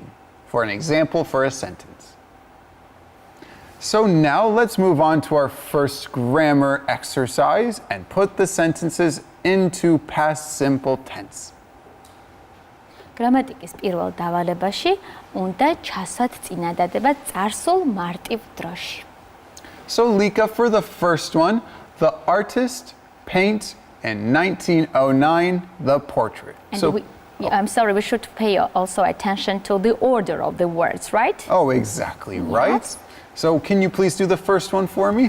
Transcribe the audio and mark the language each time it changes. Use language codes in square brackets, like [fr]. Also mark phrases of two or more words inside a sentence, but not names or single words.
[en] For an example for a sentence. So now let's move on to our first grammar exercise and put the sentences into past simple tense. [ka] გრამატიკის პირველ დავალებაში უნდა ჩასვათ წინადადება წარსულ მარტივ დროში. [en] So Lika, for the first one, the artist paints in 1909 the portrait. And I'm sorry, we should pay also attention to the order of the words, right? Oh, exactly, right? Yes. So can you please do the first one for me?